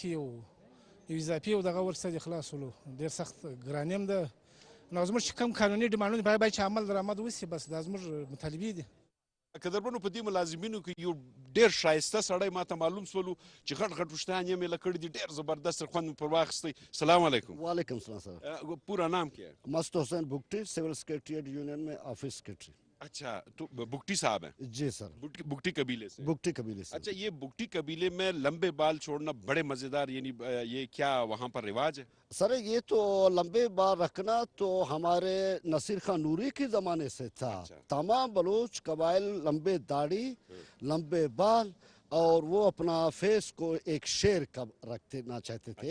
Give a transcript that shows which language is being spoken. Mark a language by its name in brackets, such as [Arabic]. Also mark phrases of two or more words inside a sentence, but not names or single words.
[Pashto] ورکړي یو اضافي یو دغه ورسره د خلاصولو ډېر سخت ګراني هم ده نو زموږ چې کوم قانوني ډیمانډونه باید چې عمل درآمد وشي بس دا زموږ مطالبې دي که دربنو په دې ملازمینو کې یو ډېر ښایسته سړی ماته معلوم سولو چې غټ غټ وشتان یې مې لکړي دي ډېر زبردست خوند پر واخیستی [Arabic] سلام علیکم [Urdu] وعلیکم سلام سر پورا نام کیا ہے मस्त हुसैन भुगटी [English] civil secretariat union [Urdu] में [English] office secretary [Urdu] اچھا تو بگٹی صاحب ہیں جی سر بگٹی قبیلے سے بھگٹی قبیلے سے اچھا یہ بگٹی قبیلے میں لمبے بال چھوڑنا بڑے مزیدار یعنی یہ کیا وہاں پر رواج ہے سر یہ تو لمبے بال رکھنا تو ہمارے نصیر خان نوری کے زمانے سے تھا تمام بلوچ قبائل لمبے داڑھی لمبے بال اور وہ اپنا فیس کو ایک شیر کا رکھنا چاہتے تھے